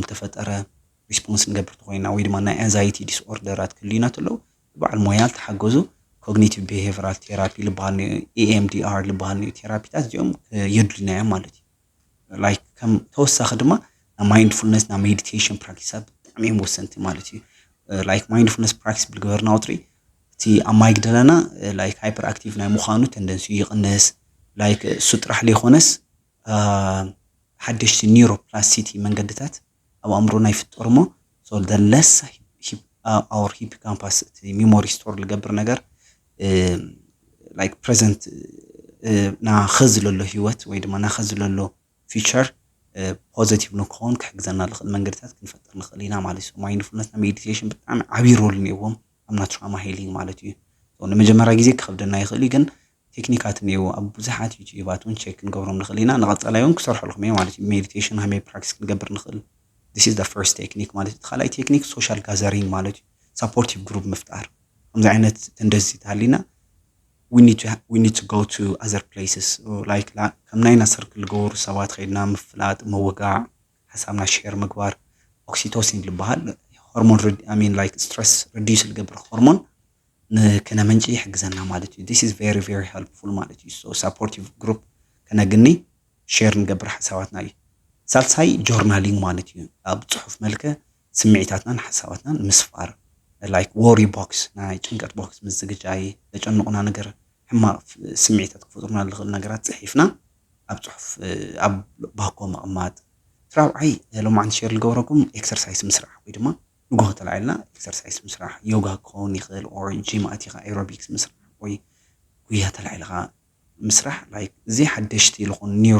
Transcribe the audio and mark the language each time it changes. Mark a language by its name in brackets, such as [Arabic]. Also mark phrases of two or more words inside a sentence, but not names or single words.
[Tigrinya] ተፈጠረ ሪስፖንስ ንገብር ተኮይና ወይ ድማ ናይ አንዛይቲ ዲስኦርደራት ክልዩና ተሎ በዓል ሞያ ተሓገዙ [English] cognitive behavioral therapy [Tigrinya] ልበሃል EMDR ልበሃል ቴራፒታት እዚኦም የድልዩና እዮም ማለት እዩ ላይክ ከም ተወሳኺ ድማ ማይንድፉልነስ ና ሜዲቴሽን ፕራክቲሳት ብጣዕሚ እዮም ወሰንቲ ማለት እዩ ላይክ [English] mindfulness practice [Tigrinya] ብልግበርና ውጥሪ እቲ ኣማይግደለና ላይክ [English] hyper active [Tigrinya] ናይ ምዃኑ ተንደንሲ ይቕንስ ላይክ እሱ ጥራሕ ዘይኮነስ ሓደሽቲ ኒውሮፕላስቲሲቲ መንገድታት ኣብ ኣእምሮና ይፍጠሩ እሞ ሶ [English] the less our hippocampus [Tigrinya] እቲ [English] memory store [Tigrinya] ልገብር ነገር ላይክ ፕሬዘንት ና ኸዚ ለሎ ህይወት ወይ ድማ ና ኸዚ ለሎ [English] future positive [Tigrinya] ንክኾን ክሕግዘና ልኽእል መንገድታት ክንፈጥር ንኽእል ኢና ማለት እዩ ማይንድፉልነስ ና ሜዲቴሽን ብጣዕሚ ዓብዪ ሮል እኒአዎም ኣብና [English] trauma healing [Tigrinya] ማለት እዩ ንመጀመርያ ግዜ ክከብደና ይኽእል እዩ ግን ቴክኒካት እኒአዎ ኣብ ብዙሓት ዩቲዩባት እውን ቼክ ክንገብሮም ንኽእል ኢና ንቐጻላይ እውን ክሰርሐልኩም እየ ማለት እዩ ሜዲቴሽን ሃመይ ፕራክቲስ ክንገብር ንኽእል [English] this is the first technique [Tigrinya] ማለት እዩ ካልኣይ ቴክኒክ [English] social gathering [Tigrinya] ማለት እዩ [English] supportive group [Tigrinya] ምፍጣር ከምዚ ዓይነት እንደዚ ተሃሊና [English] we need to go to other places like [Tigrinya] ከም ናይና ሰርክል ዝገበሩ ሰባት ከይድና ምፍላጥ ምውጋዕ ሓሳብና ሼር ምግባር ኦክሲቶሲን ልበሃል ሆርሞን [English] I mean like stress reduce [Tigrinya] ልገብር ሆርሞን ንከነመንጪ ይሕግዘና ማለት እዩ [English] this is very very helpful [Tigrinya] ማለት እዩ [English] so supportive group [Tigrinya] ከነግኒ ሼር ንገብር ሓሳባትና እዩ ሳልሳይ ጆርናሊንግ ማለት እዩ ኣብ ጽሑፍ መልከ ስምዒታትናን ሓሳባትናን ምስፋር [English] like worry box [Tigrinya] ናይ ጭንቀት ቦክስ ምዝግጃይ ለጨንቁና ነገር ሕማቅ ስምዒታት ክፈጥሩና ልኽእል ነገራት ጽሒፍና ኣብ ጽሑፍ ኣብ ባኮ መቕማጥ ትራብዓይ ሎማዓንቲ ሼር ልገብረኩም ኤክሰርሳይዝ ምስራሕ ወይ ድማ ንጎሆ ተላዒልና ኤክሰርሳይዝ ምስራሕ ዮጋ ክኸውን ይኽእል [English] or gym [Tigrinya] ኣቲኻ ኤሮቢክስ ምስራሕ ወይ ጉያ ተላዒልኻ ምስራሕ ላይክ እዚ ሓደሽቲ ዝኾኑ